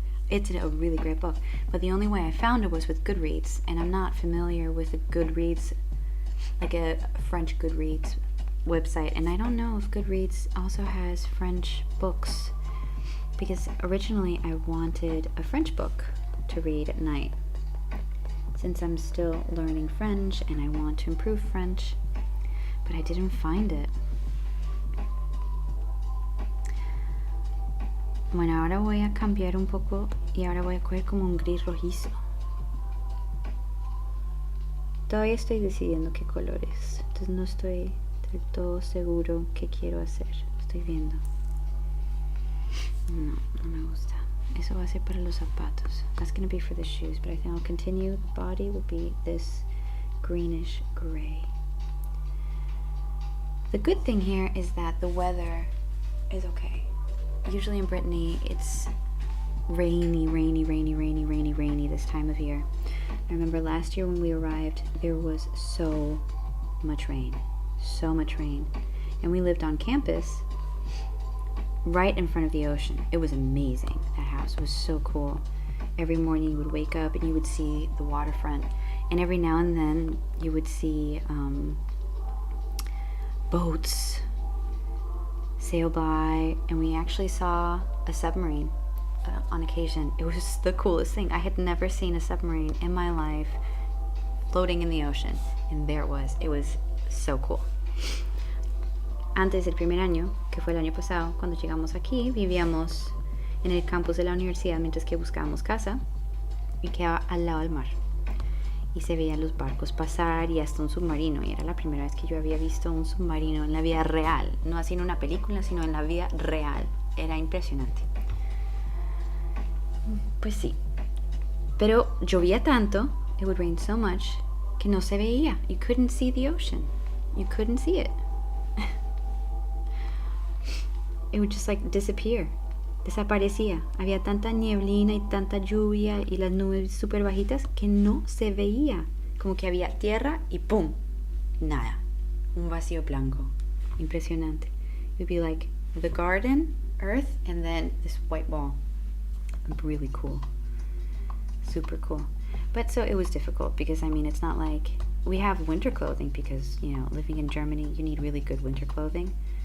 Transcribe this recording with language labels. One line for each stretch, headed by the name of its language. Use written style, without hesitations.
English: It's a really great book, but the only way I found it was with Goodreads, and I'm not familiar with a Goodreads, like a French Goodreads website, and I don't know if Goodreads also has French books, because originally I wanted a French book to read at night, since I'm still learning French and I want to improve French, but I didn't find it.
Spanish: Bueno, ahora voy a cambiar un poco y ahora voy a coger como un gris rojizo. Todavía estoy decidiendo qué colores, entonces no estoy del todo seguro qué quiero hacer. Estoy viendo. No me gusta. Eso va a ser para los zapatos.
English: That's going to be for the shoes, but I think I'll continue. The body will be this greenish gray. The good thing here is that the weather is okay. Usually in Brittany, it's rainy this time of year. I remember last year when we arrived, there was so much rain. And we lived on campus right in front of the ocean. It was amazing. That house was so cool. Every morning you would wake up and you would see the waterfront. And every now and then you would see boats sail by, and we actually saw a submarine on occasion. It was the coolest thing. I had never seen a submarine in my life floating in the ocean, and there it was. It was so cool.
Spanish: Antes del primer año, que fue el año pasado, cuando llegamos aquí, vivíamos en el campus de la universidad mientras que buscábamos casa, y quedaba al lado del mar. Y se veían los barcos pasar y hasta un submarino, y era la primera vez que yo había visto un submarino en la vida real, no así en una película, sino en la vida real. Era impresionante. Pues sí, pero llovía tanto,
English: it would rain so much,
Spanish: que no se veía.
English: You couldn't see the ocean. You couldn't see it. It would just like disappear.
Spanish: Desaparecía. Había tanta nieblina y tanta lluvia y las nubes súper bajitas que no se veía. Como que había tierra y ¡pum! Nada. Un vacío blanco. Impresionante.
English: It would be like the garden, earth, and then this white wall. Really cool. Super cool. But so it was difficult because, I mean, it's not like we have winter clothing because, you know, living in Germany, you need really good winter clothing.